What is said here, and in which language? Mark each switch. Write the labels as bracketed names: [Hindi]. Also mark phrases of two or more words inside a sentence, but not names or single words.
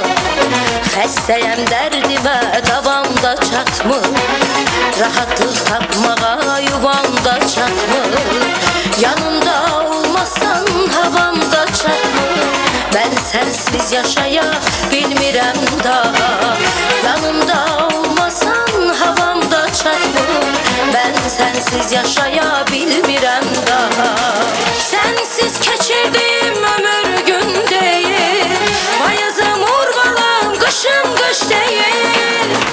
[Azerbaijani] Xəstəyəm dərdimə davamda çatmır, rahatlıq tapmağa yuvamda çatmır. Yanımda olmasan havamda çatmır, [Turkish] ben sensiz yaşayabilmirem daha. [Azerbaijani] Yanımda olmasan havamda çatmır, [Turkish] ben sensiz yaşayabilmirem daha. Sensiz geçirdiğim ömür gün değil, payızım urbalam kışım kış değil.